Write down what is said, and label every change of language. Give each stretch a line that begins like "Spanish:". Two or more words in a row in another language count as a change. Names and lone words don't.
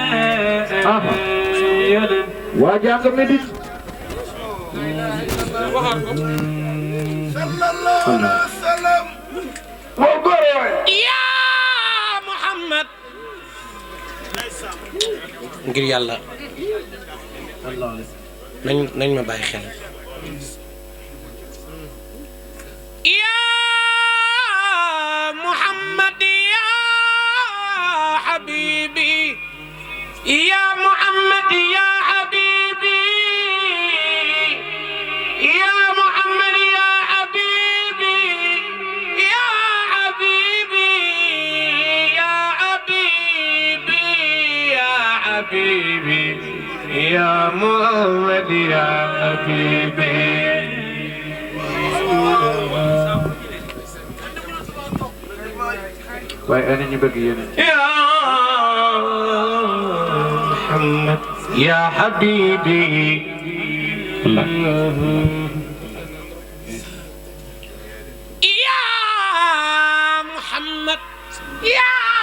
Arabic: وجاك مدد صلى الله عليه وسلم يا محمد
Wolof: ngir yàlla nañ ma bàyyi xel
Arabic: يا محمد يا حبيبي يا محمد يا حبيبي يا محمد يا حبيبي يا حبيبي يا حبيبي يا حبيبي يا محمد يا حبيبي
Wolof: waaye ana ñu bëgg yéen
Arabic: يا محمد يا حبيبي يا محمد يا